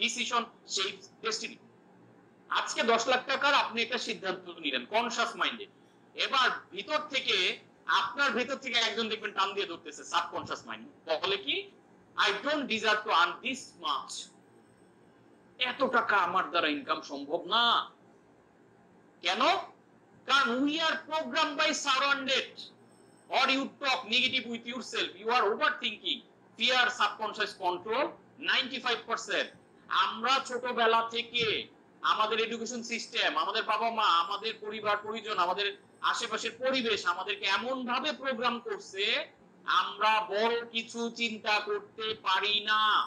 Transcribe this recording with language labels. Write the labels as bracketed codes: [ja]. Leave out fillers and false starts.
[en] Decision shapes destiny. [bn] আজকে 10 লাখ টাকার আপনি একটা সিদ্ধান্ত নিলেন কনশাস মাইন্ডে, এবার ভিতর থেকে, আপনার ভিতর থেকে একজন দেখবেন টান দিয়ে ধরতেছে, সাবকনশাস মাইন্ড বলে কি, [en] I don't deserve to earn this much, [bn] এত টাকা আমার দ্বারা ইনকাম সম্ভব না। কেন? [en] কারণ we are programmed by surrounded, or you talk negative with yourself, you are overthinking, fear, subconscious control 95%। [bn] আমরা ছোটবেলা থেকে আমাদের এডুকেশন সিস্টেম, আমাদের বাবা মা, আমাদের পরিবার পরিজন, আমাদের আশেপাশের পরিবেশ আমাদেরকে এমন ভাবে প্রোগ্রাম করছে, আমরা বড় কিছু চিন্তা করতে পারি না।